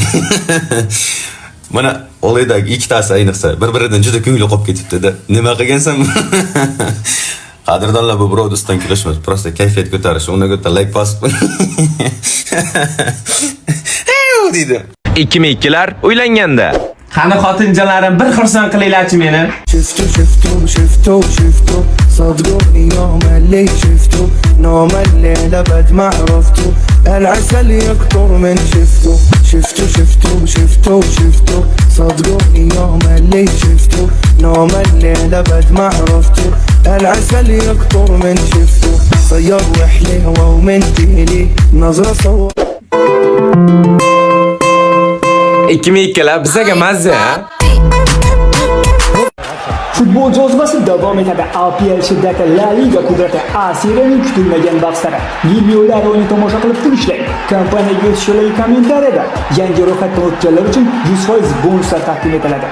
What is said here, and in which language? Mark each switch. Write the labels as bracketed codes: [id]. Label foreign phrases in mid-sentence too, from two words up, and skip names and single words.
[uz] Mana oladagi ikkitasi ayniqsa bir-biridan juda ko'ngli qolib ketibdi-da. Nima qilgansan? Qadrdonlar, bu birovni ustidan kulishmas, prosta kayfiyat ko'tarish, unga ko'ta like bosib. deydi. 2002lar uylanganda. Qani xotinjalarim, bir xursand qilinglarchi meni. [ar] شفتو صدقوني يوم اللي شفتو نوم الليل ابد ما عرفتو العسل يكتر من شفتو صدقوني يوم اللي شفتو نوم الليل ابد ما عرفتو العسل يكتر من شفتو صير وحليوه ومن تيلي نظرة صور [uz] 2002lar bizaga mazza, ha? Futbol jozibasi davom etadi. APL shiddati, La Liga qudrati, A Seriyaning kutilmagan bahslari. Videolar o'yini tomosha qilib turishlang. Kompaniyaga o'tishlarga kommentariyada yangi ro'yxatdan o'tganlar uchun 100% bonuslar taqdim etiladi.